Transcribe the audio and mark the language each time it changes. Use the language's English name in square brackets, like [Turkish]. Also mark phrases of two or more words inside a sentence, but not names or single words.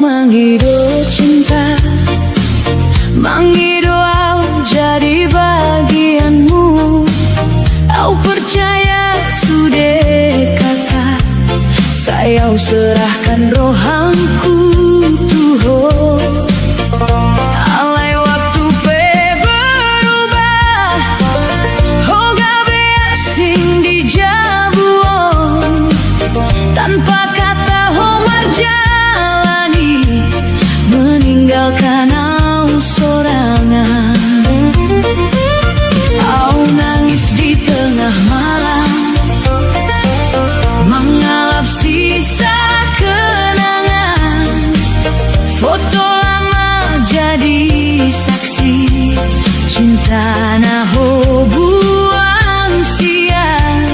[Batak Toba] mangido cinta, mangido au [Indonesian] jadi bagianmu. Au percaya sudah kata, saya serahkan rohanku tuho. [Batak Toba] Alai waktu pe berubah, hoga be asing di jabuon, [Indonesian] tanpa kata [Batak Toba] ho marjalani, meninggalkan au sorangan. [Indonesian] Au nangis di tengah malam, mengalap sisa kenangan. Foto lama jadi saksi, cinta naho buang siang.